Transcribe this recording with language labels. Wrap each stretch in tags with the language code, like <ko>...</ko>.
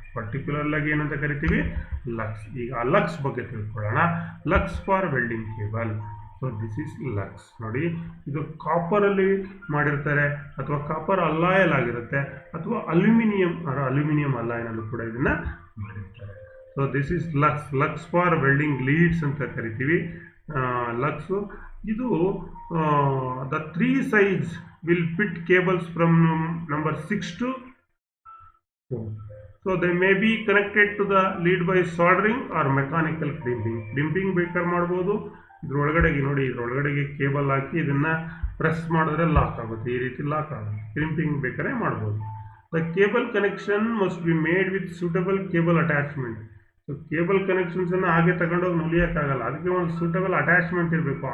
<kn>Particular ಆಗಿ ಏನಂತ ಕರಿತೀವಿ, ಲಕ್ಸ್. ಈಗ ಆ ಲಕ್ಸ್ ಬಗ್ಗೆ ತಿಳ್ಕೊಳ್ಳೋಣ.</kn> <en>Lugs for welding cable. So this is lugs.</en> <kn>ನೋಡಿ, ಇದು ಕಾಪರಲ್ಲಿ ಮಾಡಿರ್ತಾರೆ, ಅಥವಾ ಕಾಪರ್ ಅಲಾಯಲ್ ಆಗಿರುತ್ತೆ, ಅಥವಾ ಅಲ್ಯೂಮಿನಿಯಂ ಅಲಾಯನಲ್ಲೂ ಕೂಡ ಇದನ್ನು ಮಾಡಿರ್ತಾರೆ.</kn> <en>So this is lugs. Lugs for welding leads</en> <kn>ಅಂತ ಕರಿತೀವಿ.</kn> <en>Lugs ಇದು the 3 size will fit cables from number 6 to 4. So they may be connected to the lead by soldering or mechanical crimping.</en> <kn>Crimping ಬೇಕಾದ್ರೆ ಮಾಡ್ಬೋದು. ಇದ್ರೊಳಗಡೆಗೆ ನೋಡಿ, ಇದ್ರೊಳಗಡೆಗೆ cable ಹಾಕಿ ಇದನ್ನು press ಮಾಡಿದ್ರೆ lock ಆಗುತ್ತೆ, ಈ ರೀತಿ ಲಾಕ್ ಆಗುತ್ತೆ. ಕ್ರಿಂಪಿಂಗ್ ಬೇಕಾದ್ರೆ ಮಾಡ್ಬೋದು.</kn> <en>The cable connection must be made with suitable cable attachment.</en> <kn>So cable ಕನೆಕ್ಷನ್ಸನ್ನು ಹಾಗೆ ತಗೊಂಡೋಗಿ ನುಲಿಯೋಕ್ಕಾಗಲ್ಲ, ಅದಕ್ಕೆ ಒಂದು ಸೂಟಬಲ್ ಅಟ್ಯಾಚ್ಮೆಂಟ್ ಇರಬೇಕು.</kn>